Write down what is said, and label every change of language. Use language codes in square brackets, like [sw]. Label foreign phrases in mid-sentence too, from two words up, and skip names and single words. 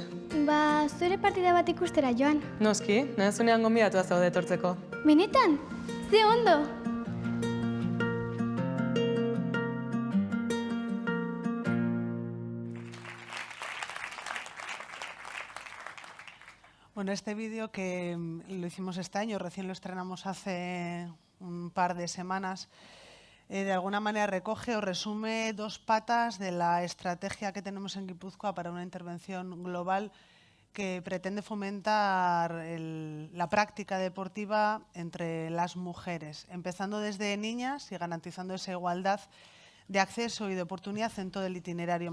[eu] Zure partida bat ikustera joan. Noski, nahizunean gonbidatua zaude etortzeko. Benetan? Ze ondo! [es] Bueno, este vídeo que lo hicimos este año, recién lo estrenamos hace un par de semanas, de alguna manera recoge o resume 2 patas de la estrategia que tenemos en Guipúzcoa para una intervención global que pretende fomentar la práctica deportiva entre las mujeres, empezando desde niñas y garantizando esa igualdad de acceso y de oportunidad en todo el itinerario.